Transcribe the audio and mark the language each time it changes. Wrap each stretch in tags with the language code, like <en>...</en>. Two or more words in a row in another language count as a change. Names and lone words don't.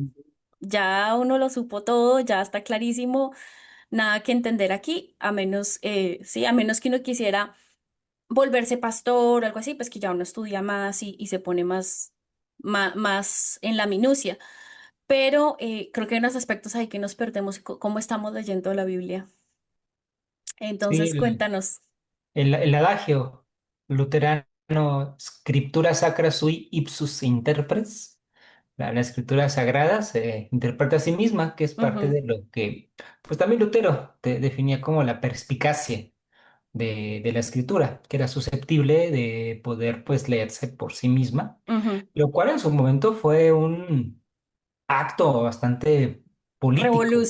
<es>Ya uno lo supo todo, ya está clarísimo, nada que entender aquí, a menos, sí, a menos que uno quisiera volverse pastor o algo así, pues que ya uno estudia más y se pone más en la minucia. pero creo que hay unos aspectos ahí que nos perdemos, cómo estamos leyendo la Biblia. Sí, Entonces, cuéntanos. el adagio luterano,</es> <la>scriptura sacra sui ipsus interpres,</la> <es>la escritura sagrada se interpreta a sí misma, que es parte Ujú, de lo que, pues también Lutero definía como la perspicacia de la escritura, que era susceptible de poder pues leerse por sí misma, ujú. lo cual en su momento fue un acto bastante político,</es>